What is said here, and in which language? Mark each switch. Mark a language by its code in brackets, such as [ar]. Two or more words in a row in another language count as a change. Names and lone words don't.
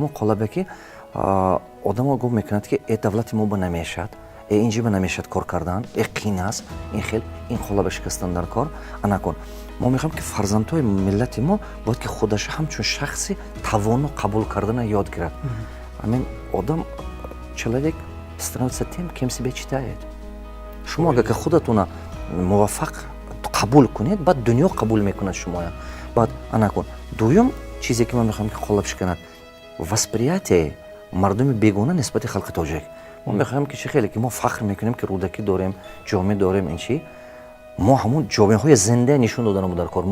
[tg] Ҳамон қолабе ки одамо гум мекунад ки давлати мо ба намешад, инҷи ба намешад кор кардан, қин аст, ин қолаба шикастан дар кор, анакун. Мо мехоҳем ки фарзандҳои миллати мо бояд ки худаша ҳамчун шахси тавону қабул кардана ёд гирад. Ҳамин одам [ru] человек становится тем, кем себя читает. [tg] Шумо агар ки худатона муваффақ қабул кунед, баъд дунё қабул мекунад шумоя. Баъд анакун. Дуюм чизе ки ман мехоҳам ки қолаб шиканад, восприятие мардуми бегона нисбати халқи тоҷик. Мо мехоҳем ки чӣ хеле ки мо фахр мекунем ки рӯдакӣ дорем, ҷомеъ дорем, ин чӣ мо ҳамон ҷомеъҳои зинда нишон доданамо дар кор.